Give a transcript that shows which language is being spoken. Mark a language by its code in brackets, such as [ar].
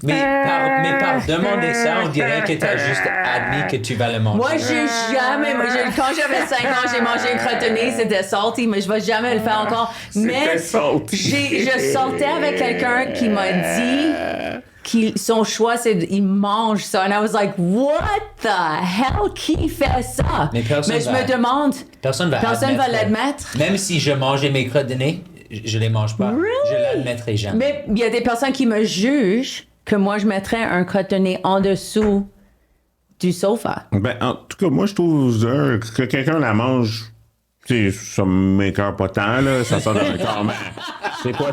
[fr] Mais par demander ça, on dirait que tu as juste admis que tu vas le manger. Moi, quand j'avais 5 ans, j'ai mangé une crotte de nez, c'était salty, mais je vais jamais le faire encore. Mais je sortais avec quelqu'un qui m'a dit son choix, c'est qu'il mange ça. [en] And I was like, what the hell? [fr] Qui fait ça? Mais je me demande, personne va l'admettre. Même si je mangeais mes crottes de nez, je les mange pas. [en] Really? [fr] Je l'admettrai jamais. Mais il y a des personnes qui me jugent que moi, je mettrais un crotte de nez en dessous du sofa. Ben, en tout cas, moi, je trouve que quelqu'un la mange, tu sais, ça m'écoeure pas tant, là. Ça sort de mon corps. C'est quoi?